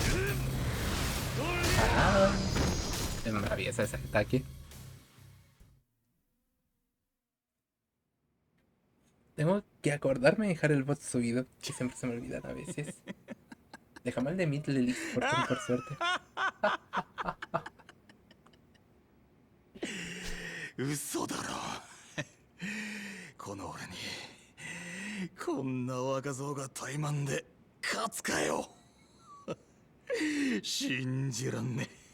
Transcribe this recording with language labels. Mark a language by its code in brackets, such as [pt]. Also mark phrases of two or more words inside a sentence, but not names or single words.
[es] Ah, es maravilloso ese ataque. Tengo que acordarme de dejar el bot subido, que siempre se me olvidan a veces. Dejamos el de Midley por suerte. [ja] 嘘だろこの俺にこんな若造が怠慢で勝つかよ信じらんね